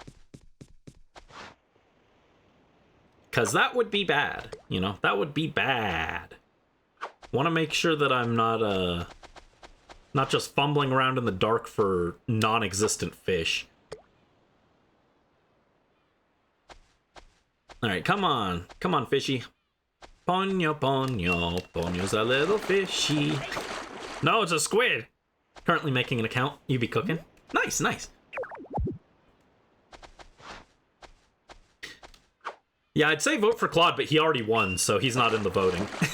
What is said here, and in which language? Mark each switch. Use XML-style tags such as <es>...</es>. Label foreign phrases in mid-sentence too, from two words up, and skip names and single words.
<en>Because that would be bad. You know, that would be bad. Want to make sure that I'm not just fumbling around in the dark for non-existent fish. Alright, come on. Come on, fishy. Ponyo, ponyo. Ponyo's a little fishy. No, it's a squid. Currently making an account. You be cooking? Nice, nice. Yeah, I'd say vote for Claude, but he already won, so he's not in the voting.</en>